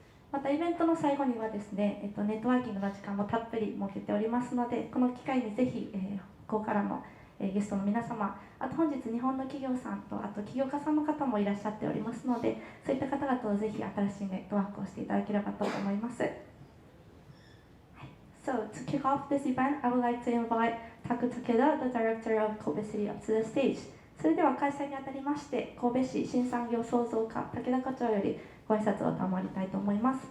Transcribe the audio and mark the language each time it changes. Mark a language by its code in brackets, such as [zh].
[ja] またイベントの最後にはですね、ネットワーキングの時間もたっぷり設けておりますので、この機会にぜひ、北欧からのゲストの皆様、あと本日日本の企業さんとあと起業家さんの方もいらっしゃっておりますので、そういった方々とぜひ新しいネットワークをしていただければと思います。 [en] So to kick off this event, I would like to invite Taku Takeda, the director of Kobe City, up to the stage. [ja] それでは開催にあたりまして、神戸市新産業創造課武田課長よりご挨拶を賜りたいと思います。